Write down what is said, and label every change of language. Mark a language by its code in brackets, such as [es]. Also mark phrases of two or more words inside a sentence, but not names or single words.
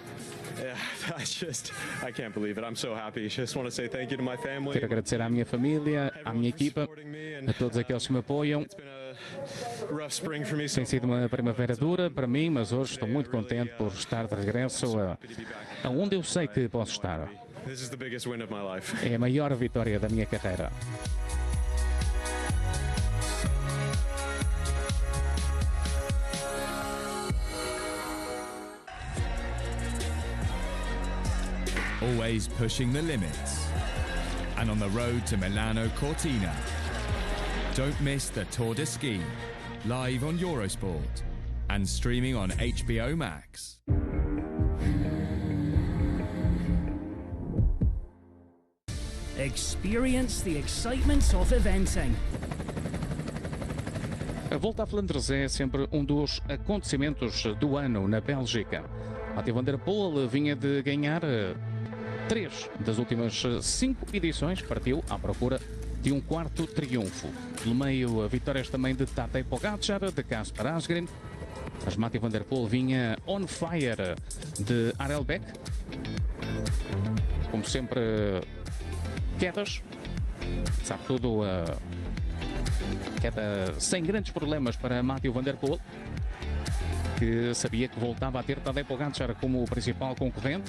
[pt] Quero agradecer à minha família, à minha equipa, a todos aqueles que me apoiam. Tem sido uma primavera dura para mim, mas hoje estou muito contente por estar de regresso aonde eu sei que posso estar. É a maior vitória da minha carreira. [en] Always pushing the limits. And on the road to Milano Cortina. Don't miss the Tour de Ski, live on Eurosport and streaming on HBO Max. Experience the excitement of eventing. [pt] A Volta a Flandres é sempre um dos acontecimentos do ano na Bélgica. Mathieu van der Poel vinha de ganhar 3 das últimas 5 edições, partiu à procura de um 4º triunfo. Pelo meio, vitórias também de Tadej Pogačar, de Kasper Asgreen. Mas Mathieu van der Poel vinha [en] on fire [pt] de Harelbeke. Como sempre, quedas. Sabe tudo, queda sem grandes problemas para Mathieu van der Poel, que sabia que voltava a ter Tadej Pogačar como o principal concorrente.